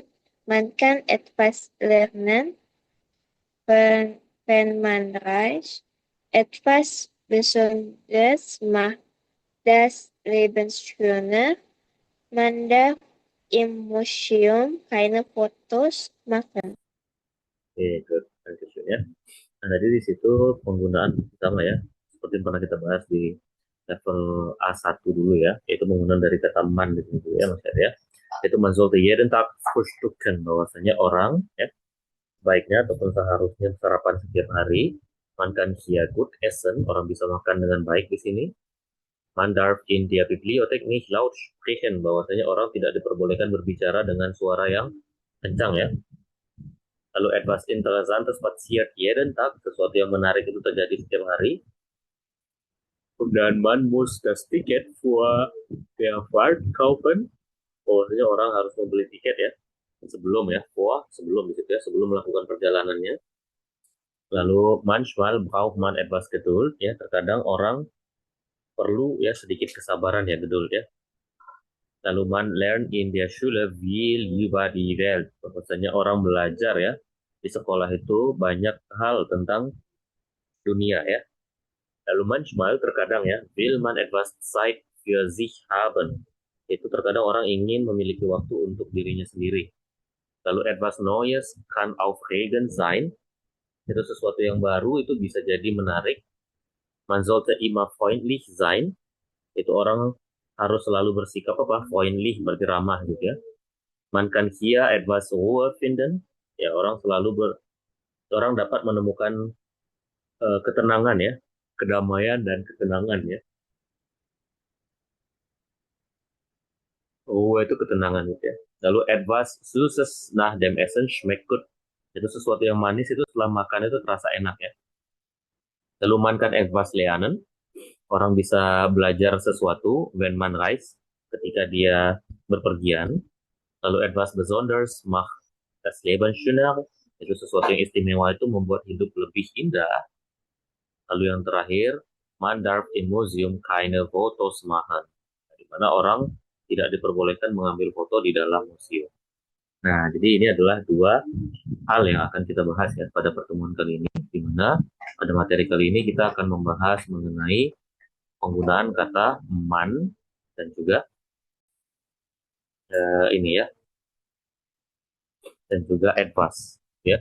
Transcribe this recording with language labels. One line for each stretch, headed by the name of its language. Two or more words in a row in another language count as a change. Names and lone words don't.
German: Man kann etwas lernen, wenn man reist. Etwas Besonderes macht das Leben schöner. Man darf im Museum keine Fotos machen.
English: Oke, good. Thank you,
Indonesian: ya. Nah, tadi di situ penggunaan pertama ya, seperti yang pernah kita bahas di level A1 dulu ya, yaitu penggunaan dari kata man di sini dulu ya, Mas ya.
German: Itu man sollte jeden Tag frühstücken,
Indonesian: bahwasanya orang ya, baiknya ataupun seharusnya sarapan setiap hari.
German: Man kann hier gut essen,
Indonesian: orang bisa makan dengan baik di sini.
German: Man darf in der Bibliothek nicht laut sprechen,
Indonesian: bahwasanya orang tidak diperbolehkan berbicara dengan suara yang kencang ya.
German: Lalu etwas Interessantes passiert jeden Tag,
Indonesian: sesuatu yang menarik itu terjadi setiap hari.
German: Dan man muss das Ticket für der Fahrt kaufen,
Indonesian: bahwasanya orang harus membeli tiket ya, sebelum ya, sebelum gitu ya, sebelum melakukan perjalanannya. Lalu
German: manchmal braucht man etwas Geduld
Indonesian: ya, terkadang orang perlu ya sedikit kesabaran ya, Geduld ya.
German: Lalu man lernt in der Schule viel über die Welt,
Indonesian: bahwasanya orang belajar ya di sekolah itu banyak hal tentang dunia ya. Lalu manchmal terkadang ya,
German: will man etwas Zeit für sich haben,
Indonesian: itu terkadang orang ingin memiliki waktu untuk dirinya sendiri.
German: Lalu etwas Neues kann aufregend sein,
Indonesian: itu sesuatu yang baru itu bisa jadi menarik.
German: Man sollte immer freundlich sein,
Indonesian: itu orang harus selalu bersikap freundlich, berarti ramah gitu ya.
German: Man kann hier etwas Ruhe finden,
Indonesian: ya orang dapat menemukan ketenangan ya, kedamaian dan ketenangan ya. Ruhe itu ketenangan gitu ya.
German: Lalu etwas Süßes nach dem Essen schmeckt gut,
Indonesian: itu sesuatu yang manis itu setelah makan itu terasa enak ya.
German: Lalu man kann etwas lernen,
Indonesian: orang bisa belajar sesuatu
German: when man reist,
Indonesian: ketika dia berpergian.
German: Lalu etwas Besonderes macht das Leben schöner,
Indonesian: itu sesuatu yang istimewa itu membuat hidup lebih indah. Lalu yang terakhir,
German: man darf im Museum keine Fotos machen,
Indonesian: di mana orang tidak diperbolehkan mengambil foto di dalam museum. Nah, jadi ini adalah dua hal yang akan kita bahas ya pada pertemuan kali ini, di mana pada materi kali ini kita akan membahas mengenai penggunaan kata man dan juga ini ya, dan juga etwas ya.